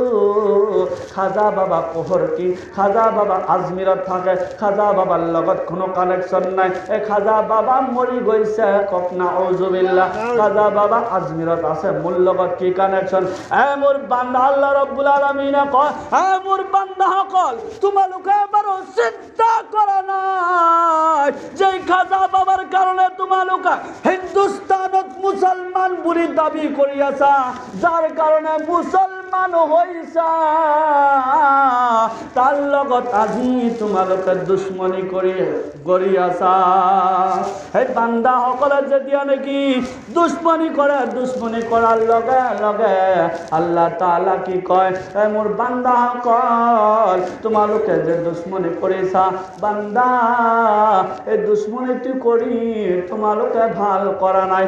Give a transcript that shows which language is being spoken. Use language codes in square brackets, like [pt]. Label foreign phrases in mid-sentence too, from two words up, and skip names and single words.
[as] খাজা বাবা পোহৰ কি খাজা বাবা আজমিৰত থাকে খাজা বাবার লগত কোনো কানেকশন নাই এই খাজা বাবা মৰি গৈছে কক নাউজুবিল্লাহ খাজা বাবা আজমিৰত আছে মোৰ লগত কি কানেকশন এ মোৰ বান্দা আল্লাহ রাব্বুল আলামিন কয় এ মোৰ বান্দাসকল তোমালোকে বাৰু চিন্তা কৰা নাই যে খাজা বাবার কারণে তোমালোকে হিন্দুস্তানত মুসলমান বুলি দাবী কৰি আছা যাৰ কারণে মুসলমান হৈছা তাৰ লগত আজি তোমালোকে দুশ্মনী কৰি আছা সেই বান্দাসকলে যেতিয়া নেকি দুশ্মনী কৰে, দুশ্মনী কৰাৰ লগে লগে আল্লাহ তাআলা কি কয়, মোৰ বান্দাসকল তোমালোকে যে দুশ্মনী কৰিছা, বান্দা এই দুশ্মনীটো কৰি তোমালোকে ভাল কৰা নাই।